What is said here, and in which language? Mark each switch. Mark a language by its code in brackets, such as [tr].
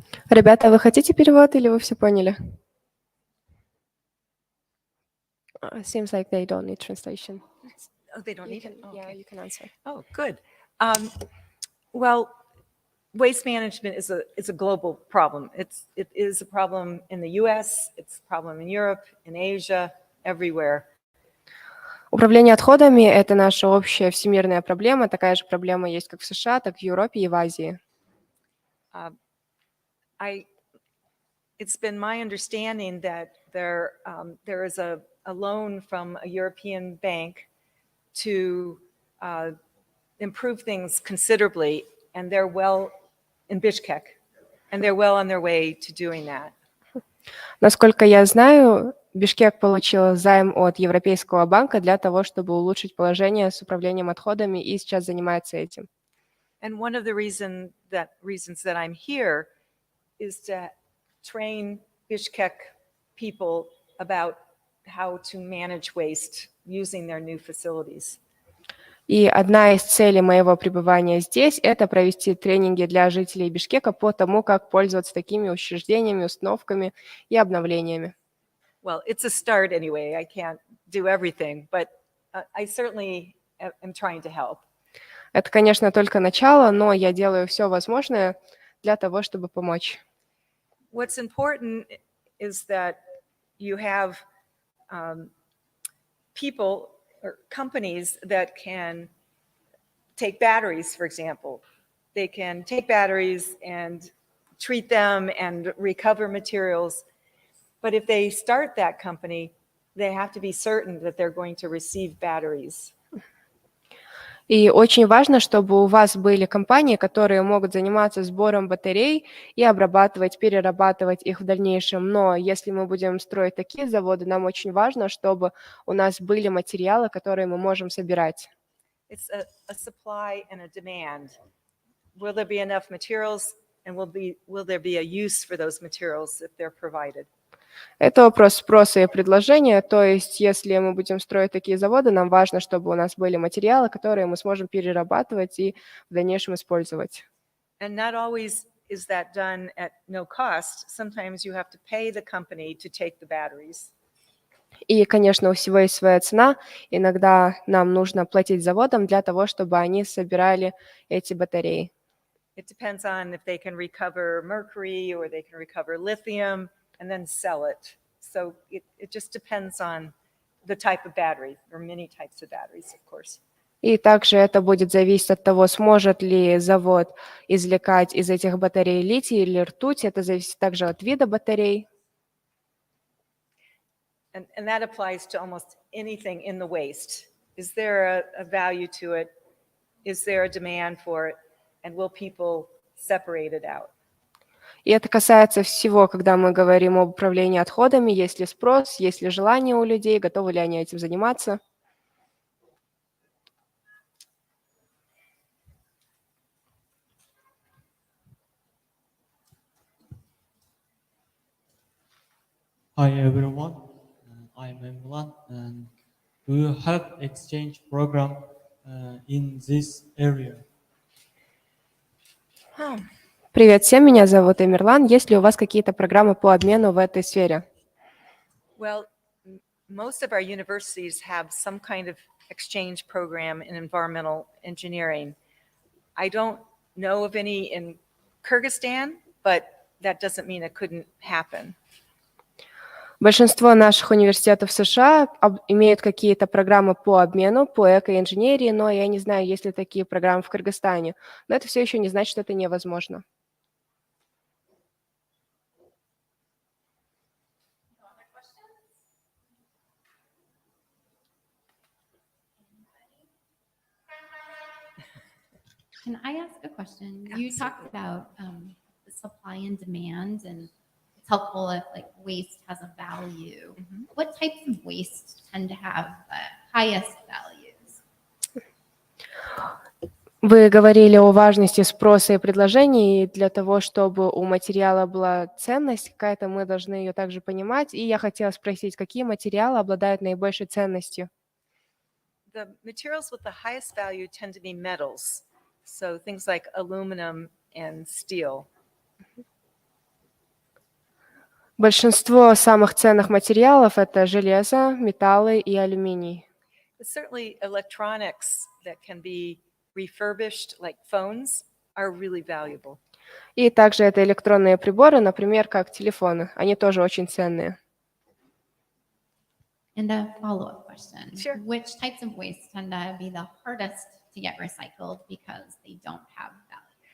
[ru] Ребята, вы хотите перевод или вы все поняли? [en] Seems like they don't need translation. Oh, they don't need it? Yeah, Okay. you can answer. Oh, good. Well, waste management is a global problem. It is a problem in the US, it's a problem in Europe, in Asia, everywhere. [ru] Управление отходами – это наша общая всемирная проблема. Такая же проблема есть как в США, так в Европе и в Азии. [en] It's been my understanding that there is a loan from a European bank to improve things considerably, and they're well in Bishkek, and they're well on their way to doing that. [ru] Насколько я знаю, Бишкек получил займ от Европейского банка для того, чтобы улучшить положение с управлением отходами, и сейчас занимается этим. [en] And one of the reasons that I'm here is to train Bishkek people about how to manage waste using their new facilities. [ru] И одна из целей моего пребывания здесь – это провести тренинги для жителей Бишкека по тому, как пользоваться такими учреждениями, установками и обновлениями. [en] Well, it's a start anyway. I can't do everything, but I certainly am trying to help. [ru] Это, конечно, только начало, но я делаю все возможное для того, чтобы помочь. [en] What's important is that you have people or companies that can take batteries, for example. They can take batteries and treat them and recover materials. But if they start that company, they have to be certain that they're going to receive batteries. [ru] И очень важно, чтобы у вас были компании, которые могут заниматься сбором батарей и обрабатывать, перерабатывать их в дальнейшем. Но если мы будем строить такие заводы, нам очень важно, чтобы у нас были материалы, которые мы можем собирать. [en] It's a supply and a demand. Will there be enough materials, and will there be a use for those materials if they're provided? [ru] Это вопрос спроса и предложения, то есть если мы будем строить такие заводы, нам важно, чтобы у нас были материалы, которые мы сможем перерабатывать и в дальнейшем использовать. [en] And not always is that done at no cost. Sometimes you have to pay the company to take the batteries. [ru] И, конечно, у всего есть своя цена. Иногда нам нужно платить заводам для того, чтобы они собирали эти батареи. [en] It depends on if they can recover mercury or they can recover lithium and then sell it. So it just depends on the type of battery. There are many types of batteries, of course. [ru] И также это будет зависеть от того, сможет ли завод извлекать из этих батарей литий или ртуть. Это зависит также от вида батарей. [en] And that applies to almost anything in the waste. Is there a value to it? Is there a demand for it? And will people separate it out? [ru] И это касается всего, когда мы говорим об управлении отходами, есть ли спрос, есть ли желание у людей, готовы ли они этим заниматься. [en] Hi everyone, I'm Emlan, and do you have exchange program in this area? [ru] Привет всем, меня зовут Эмирлан. Есть ли у вас какие-то программы по обмену в этой сфере? [en] Well, most of our universities have some kind of exchange program in environmental engineering. I don't know of any in Kyrgyzstan, but that doesn't mean it couldn't happen. [ru] Большинство наших университетов США имеют какие-то программы по обмену, по экоинженерии, но я не знаю, есть ли такие программы в Кыргызстане. Но это все еще не значит, что это невозможно. [en] Can I ask a question? You talked about the supply and demand, and it's helpful if like waste has a value. What types of waste tend to have the highest values? [ru] Вы говорили о важности спроса и предложений, и для того, чтобы у материала была ценность какая-то, мы должны ее также понимать. И я хотела спросить, какие материалы обладают наибольшей ценностью? [en] The materials with the highest value tend to be metals. So things like aluminum and steel. [ru] Большинство самых ценных материалов – это железо, металлы и алюминий. [en] But certainly electronics that can be refurbished, like phones, are really valuable. [ru] И также это электронные приборы, например, как телефоны. Они тоже очень ценные. [en] And a follow-up question. Sure. Which types of waste tend to be the hardest to get recycled because they don't have value?